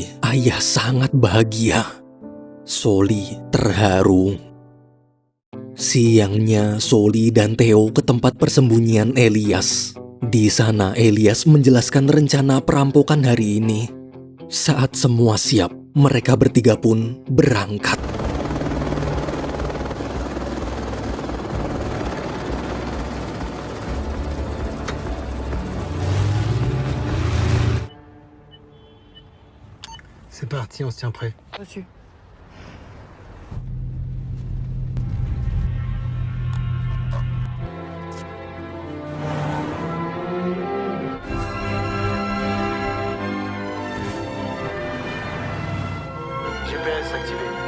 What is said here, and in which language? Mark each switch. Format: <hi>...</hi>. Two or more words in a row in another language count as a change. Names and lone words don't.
<id>Ayah sangat bahagia. Sully terharu. Siangnya, Sully dan Theo ke tempat persembunyian Elias. Di sana, Elias menjelaskan rencana perampokan hari ini. Saat semua siap, mereka bertiga pun berangkat.</id> <fr>C'est parti, on se tient prêt. Reçu. GPS activé.</fr>